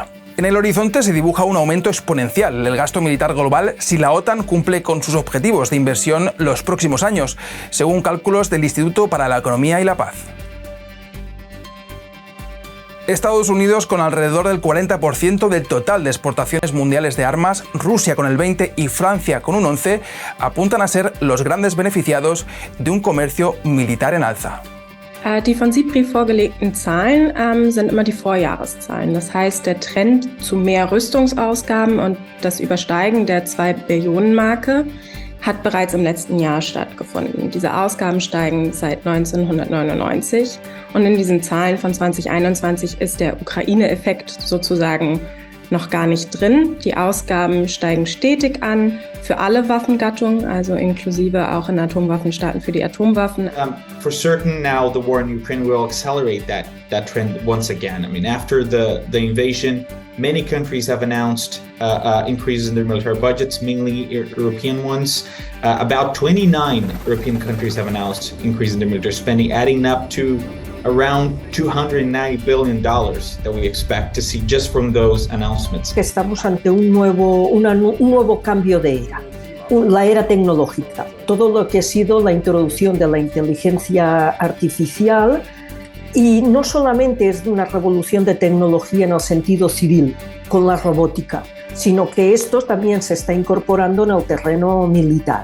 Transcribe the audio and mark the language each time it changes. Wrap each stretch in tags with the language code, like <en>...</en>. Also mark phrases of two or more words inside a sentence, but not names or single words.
<es>En el horizonte se dibuja un aumento exponencial del gasto militar global si la OTAN cumple con sus objetivos de inversión los próximos años, según cálculos del Instituto para la Economía y la Paz. Estados Unidos con alrededor del 40% del total de exportaciones mundiales de armas, Rusia con el 20% y Francia con un 11% apuntan a ser los grandes beneficiados de un comercio militar en alza.</es> <de>Die von SIPRI vorgelegten Zahlen sind immer die Vorjahreszahlen. Das heißt, der Trend zu mehr Rüstungsausgaben und das Übersteigen der 2-Billionen-Marke hat bereits im letzten Jahr stattgefunden. Diese Ausgaben steigen seit 1999 und in diesen Zahlen von 2021 ist der Ukraine-Effekt sozusagen noch gar nicht drin. Die Ausgaben steigen stetig an für alle Waffengattungen, also inklusive auch in Atomwaffenstaaten für die Atomwaffen.</de> <en>For certain now the war in Ukraine will accelerate that trend once again. I mean, after the invasion, many countries have announced increases in their military budgets, mainly European ones. About 29 European countries have announced increases in their military spending, adding up to around $290 billion that we expect to see just from those announcements.</en> <es>Estamos ante un nuevo cambio de era, la era tecnológica. Todo lo que ha sido la introducción de la inteligencia artificial, y no solamente es una revolución de tecnología en el sentido civil, con la robótica, sino que esto también se está incorporando en el terreno militar.</es>